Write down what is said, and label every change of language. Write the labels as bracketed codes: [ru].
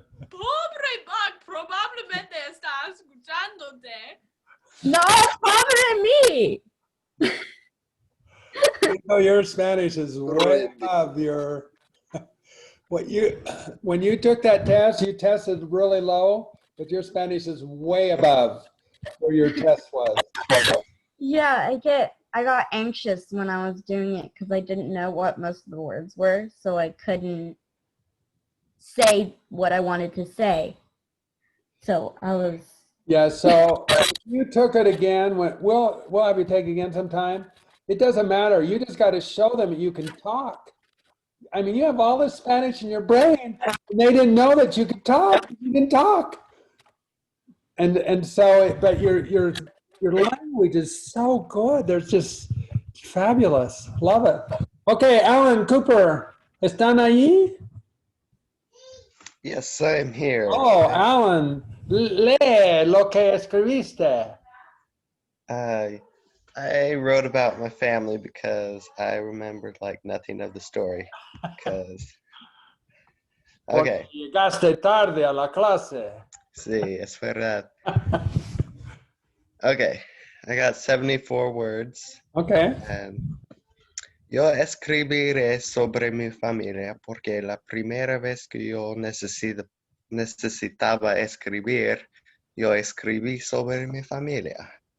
[es] Pobre Buck, probablemente está escuchándote. No, pobre mí. [en] Amico, your Spanish is way above your, when you took that test, you tested really low, but your Spanish is way above where your test was. Yeah, I got anxious when I was doing it because I didn't know what most of the words were, so I couldn't say what I wanted to say. So I was Yeah, so if you took it again, we'll have you take it again sometime. It doesn't matter. You just got to show them that you can talk. I mean, you have all this Spanish in your brain, and they didn't know that you could talk. You can talk. And so, but your language is so good. They're just fabulous. Love it. [es] Okay, Alan Cooper, ¿están allí? [en] Yes, I'm here. [es] Oh, Alan, lee lo que escribiste. [en] I wrote about my family because I remembered like nothing of the story. Because okay, [es] Llegaste tarde a la clase. sí, es verdad. [en] Okay, I got 74 words. Okay. [es] And yo escribiré sobre mi familia porque la primera vez que yo necesitaba escribir, yo escribí sobre mi familia.